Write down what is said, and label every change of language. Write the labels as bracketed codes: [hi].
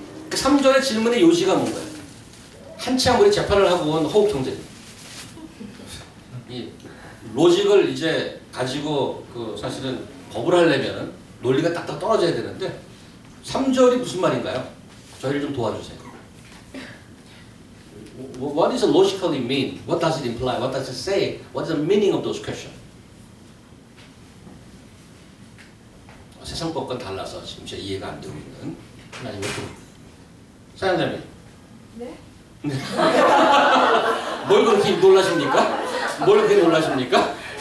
[ko] 3절의 질문의 요지가 뭔가요? 한참 우리 재판을 하고 온 호흡 경제. 이 로직을 이제 가지고 그 사실은 법을 하려면 논리가 딱딱 떨어져야 되는데 3절이 무슨 말인가요? 저희를 좀 도와주세요. [en] What does it logically mean? What does it imply? What does it say? What is the meaning of those questions? [ko] 세상 법과 달라서 지금 제 이해가 안 되고 있는 하나님의 품. 사장님. 네? 뭘 그렇게 놀라십니까? 뭘 그렇게 놀라십니까?